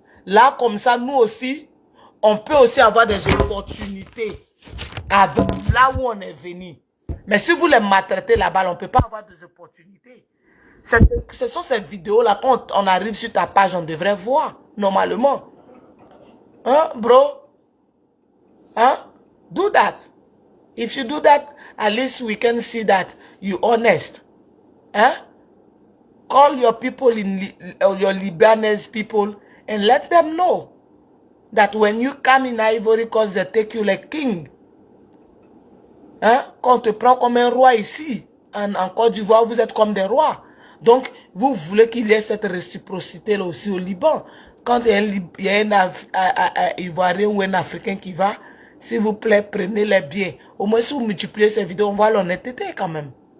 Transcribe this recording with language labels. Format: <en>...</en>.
<fr>Là, comme ça, nous aussi, on peut aussi avoir des opportunités avec là où on est venu. Mais si vous les maltraitez là-bas, on ne peut pas avoir des opportunités. Ce sont ces vidéos-là, quand on arrive sur ta page, on devrait voir, normalement.</fr> <en>Hein, bro? Hein? Do that. If you do that, at least we can see that you're honest. Hein? Call your people, your Lebanese people, and let them know that when you come in Ivory Coast, they take you like king. Hein?</en> <fr>Quand on te prend comme un roi ici, en Côte d'Ivoire, vous êtes comme des rois. Donc, vous voulez qu'il y ait cette réciprocité là aussi au Liban. Quand il y a un Ivoirien ou un Africain qui va, s'il vous plaît, prenez-les bien. Au moins, si vous multipliez ces vidéos, on voit l'honnêteté quand même.</fr>